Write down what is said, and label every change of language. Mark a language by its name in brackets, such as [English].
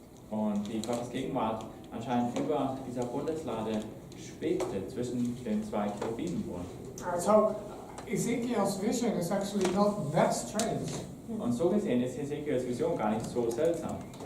[German] Und die Gottes Gegenwart anscheinend über dieser Bundeslade schwebte zwischen den 2 Cherubim. [English] So Ezekiel's vision is actually not that strange. [German] Und so gesehen ist Hesekiels Vision gar nicht so seltsam.